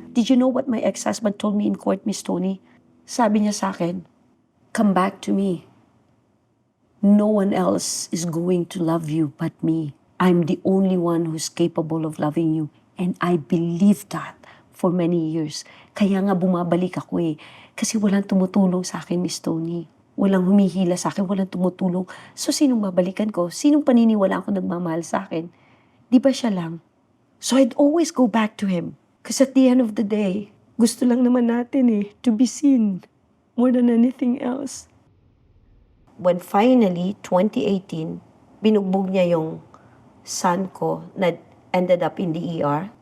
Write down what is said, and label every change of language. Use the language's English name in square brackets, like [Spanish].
[English] Did you know what my ex-husband told me in court, Miss Tony? [Filipino] Sabi niya sa akin, [English] come back to me. No one else is going to love you but me. I'm the only one who's capable of loving you. And I believed that for many years. [Filipino] Kaya nga bumabalik ako eh. Kasi walang tumutulong sa akin, Miss Tony. Walang humihila sa akin, walang tumutulong. So, sinong babalikan ko? Sinong paniniwala ako nagmamahal sa akin? Di ba siya lang? [English] So, I'd always go back to him. Because at the end of the day, [Filipino] gusto lang naman natin [English] to be seen more than anything else. When finally, 2018, [Filipino] binugbog niya yung son ko na [English] ended up in the ER.